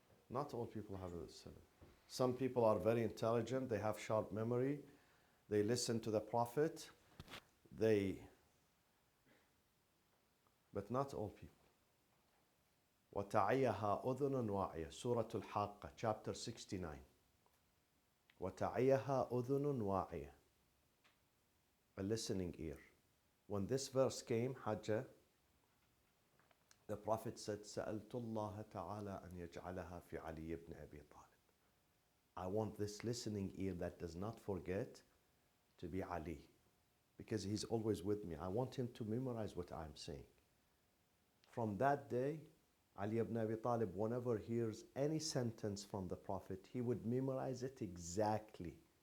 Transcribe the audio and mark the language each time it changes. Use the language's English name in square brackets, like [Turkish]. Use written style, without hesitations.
[English] Not all people have this ability. Some people are very intelligent, they have sharp memory, they listen to the Prophet, but not all people. [Arabic] وَتَعِيَهَا أُذُنٌ وَاعِيَةٌ [English] Surah Al-Haqqa, chapter 69. [Arabic] وَتَعِيَهَا أُذُنٌ وَاعِيَةٌ [English] A listening ear. When this verse came, Hajjah, the Prophet said, [Arabic] سَأَلْتُ اللَّهَ تَعَالَى أَنْ يَجْعَلَهَا فِي عَلِيِّ بْنِ أَبِي طَالِبٍ. [English] I want this listening ear that does not forget to be Ali, because he's always with me. I want him to memorize what I'm saying. From that day, Ali ibn Abi Talib, whenever hears any sentence from the Prophet, he would memorize it exactly.